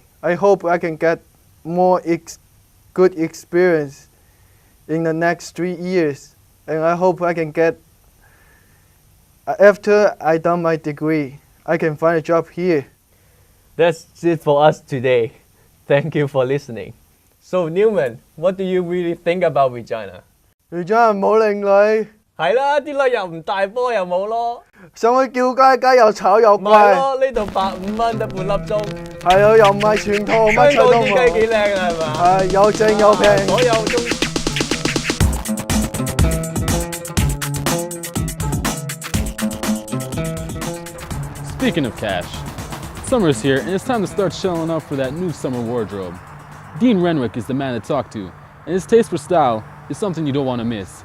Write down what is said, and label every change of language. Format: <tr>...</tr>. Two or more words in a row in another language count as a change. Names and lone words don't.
<en>I hope I can get more good experience in the next 3 years. And I hope I can get, after I done my degree, I can find a job here. That's it for us today. Thank you for listening. So Newman, what do you really think about Regina?</en> <yue>Regina 冇靚女，係啦，啲女又唔大波又冇咯，上去叫街街又吵又咪貴，咯，呢度105蚊得半粒鐘，係啊，又唔係全套，乜香柒都港啲雞幾冇，靚啊，係嘛？係又正又平。所有中</yue> <en>Speaking of cash, summer's here and it's time to start shelling up for that new summer wardrobe. Dean Renwick is the man to talk to, and his taste for style is something you don't want to miss.</en>